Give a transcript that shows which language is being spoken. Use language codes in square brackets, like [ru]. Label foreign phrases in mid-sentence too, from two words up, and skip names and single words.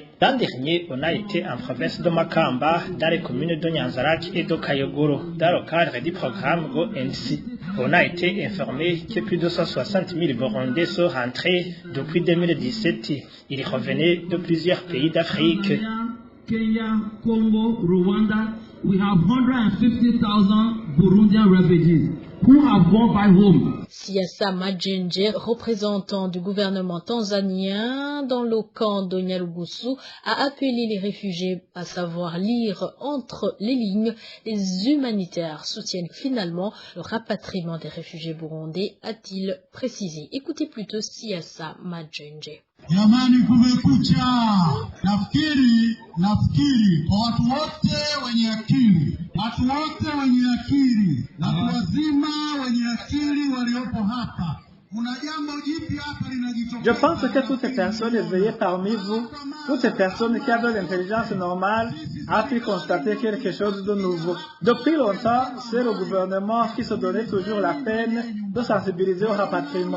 [fr] L'an dernier, on a été en province de Makamba, dans les communes de Nyanzarak et de Kayogoro, dans le cadre du programme GoNC. On a été informé que plus de 160 000 Burundais sont rentrés depuis 2017. Ils revenaient de plusieurs pays d'Afrique. Kenya, Congo, Rwanda, [en] we have 150,000 Burundian refugees who have gone back home. [fr] Siasa Majenje, représentant du gouvernement tanzanien dans le camp de Nyarugusu, a appelé les réfugiés à savoir lire entre les lignes. Les humanitaires soutiennent finalement le rapatriement des réfugiés burundais, a-t-il précisé. Écoutez plutôt Siasa Majenje. [sw] Jamani, kumekucha. Nafikiri kwa watu wote wenye akili, na wazima wenye akili waliopo hapa. [fr] Je pense que toutes les personnes éveillées parmi vous, toutes les personnes qui avaient l'intelligence normale, ont pu constater quelque chose de nouveau. Depuis longtemps, c'est le gouvernement qui se donnait toujours la peine de sensibiliser au rapatriement.